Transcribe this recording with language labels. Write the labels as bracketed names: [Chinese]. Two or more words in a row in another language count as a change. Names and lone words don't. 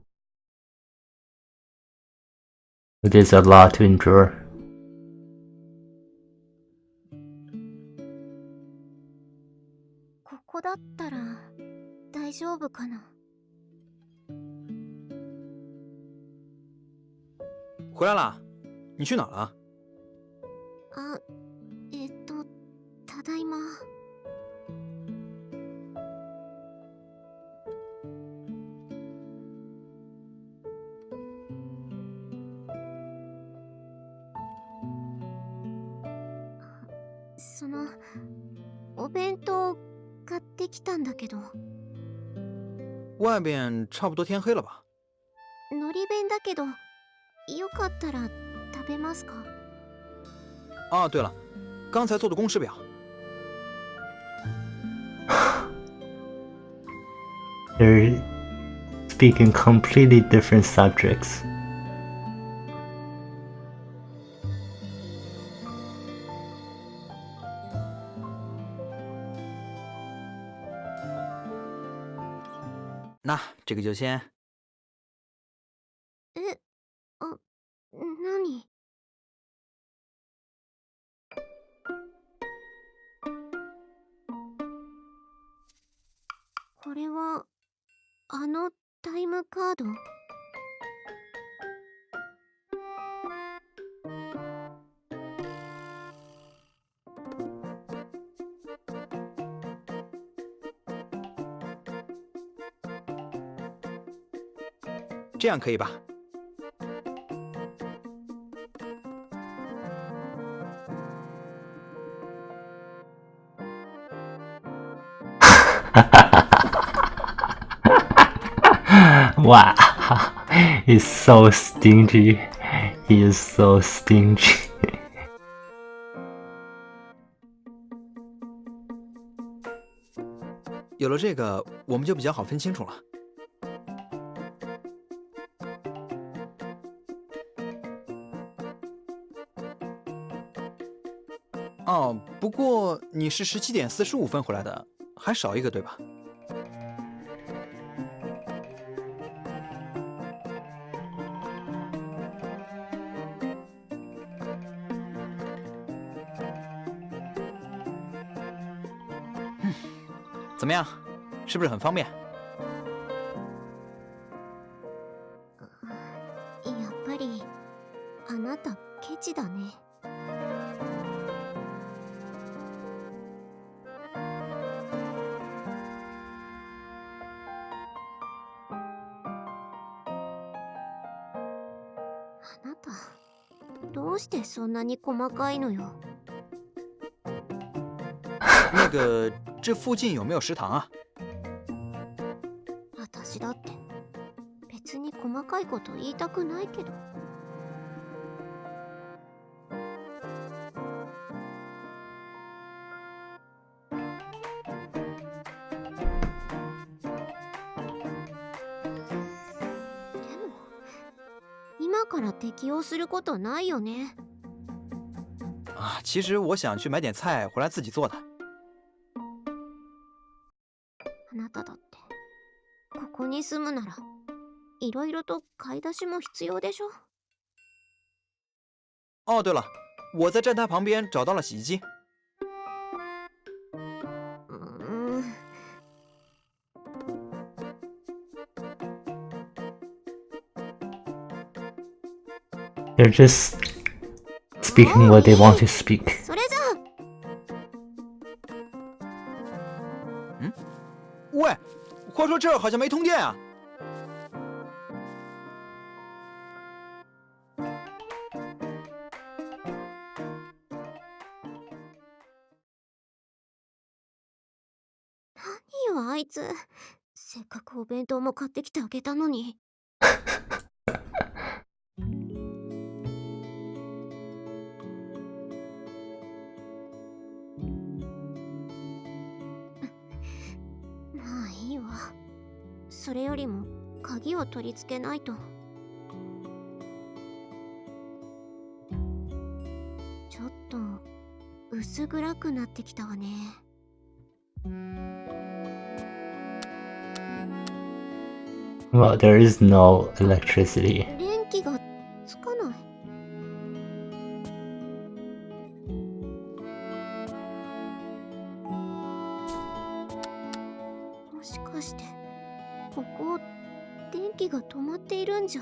[English] It is a lot to endure. [Japanese] ここだったら大丈夫かな。 [Chinese] 回来啦？你去哪了？ [Japanese] あ、ただいま。そのお弁当買ってきたんだけど。 [Chinese] 外边差不多天黑了吧？ [Japanese] のり弁だけど、よかったら食べますか？ [Chinese] 啊，对了，刚才做的公式表。 [English] They're speaking completely different subjects. [Chinese] 那这个就先。 [Japanese] 何？これはあのタイムカード？ [Chinese] 这样可以吧？ [English] Wow, he's so stingy. He is so stingy. [Chinese] 有了这个，我们就比较好分清楚了。哦，不过你是17:45回来的，还少一个对吧？怎么样，是不是很方便？ [Japanese] やっぱりあなたケチだね。あなたどうしてそんなに細かいのよ。 [Chinese] 那个，这附近有没有食堂啊？ [Japanese] 私だって別に細かいこと言いたくないけど。でも今から適用することないよね。 [Chinese] 啊， 其实我想去买点菜回来自己做的。 [Japanese] あなただってここに住むならいろいろと買い出しも必要でしょ。 [Chinese] 哦，对了，我在站台旁边找到了洗衣机。うーん。 [English] They're just speaking what they want to speak. [Japanese] それじゃ [Chinese] 喂，话说这儿好像没通电啊。 [Japanese] いいよあいつ。せっかくお弁当も買ってきてあげたのに。まあいいわ。それよりも鍵を取り付けないと。ちょっと薄暗くなってきたわね。 [English] Well, there is no electricity. [Japanese] 電気がつかない。もしかしてここ電気が止まっているんじゃ。